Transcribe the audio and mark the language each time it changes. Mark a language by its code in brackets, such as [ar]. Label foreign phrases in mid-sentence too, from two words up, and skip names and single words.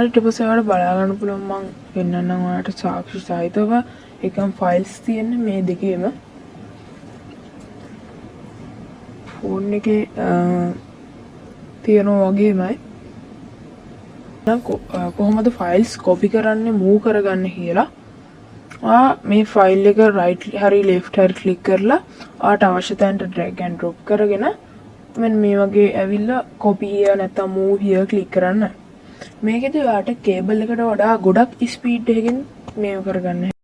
[si] ඊට පස්සේ ඔයාලට බලා ගන්න පුළුවන් මම පෙන්නන්නම් ඔයාලට සාක්ෂි සහිතව එකම files තියෙන මේ දෙකේම ෆෝන් එකේ තියෙනවා වගේමයි. කොහොමද [en] files copy [si] කරන්නේ move කරගන්න කියලා මේ ෆයිල් එක right හරි left හරි click කරලා ආට අවශ්‍ය තැනට [en] drag and drop [si] කරගෙන මෙන්න මේ වගේ ඇවිල්ලා [en] copy here [si] නැත්නම් [en] move here click [si] කරන්න. මේකෙදි ඔයාට කේබල් එකට වඩා ගොඩක් ස්පීඩ් එකකින් මේව කරගන්න.